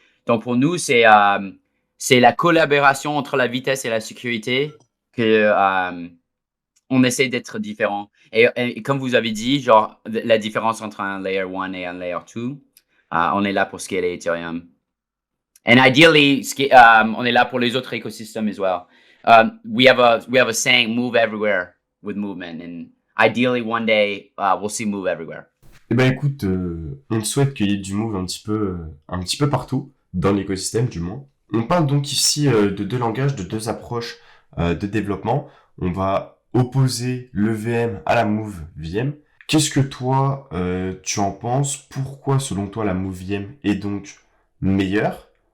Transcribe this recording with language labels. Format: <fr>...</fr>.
<fr>Donc pour nous, c'est la collaboration entre la vitesse et la sécurité que on essaie d'être différent. Et comme vous avez dit, genre la différence entre un layer 1 et un layer 2. On est là pour scaler Ethereum.</fr> <en>And ideally,</en> <fr>on est là pour les autres écosystèmes</fr> <en>as well. We have a saying, move everywhere with movement. And ideally, one day, we'll see move everywhere.</en> <fr>Eh ben écoute, on souhaite qu'il y ait du move un petit peu partout, dans l'écosystème du moins. On parle donc ici de deux langages, de deux approches de développement. On va opposer le VM à la Move VM. Qu'est-ce que toi, tu en penses? Pourquoi, selon toi, la Move VM est donc meilleure?</fr>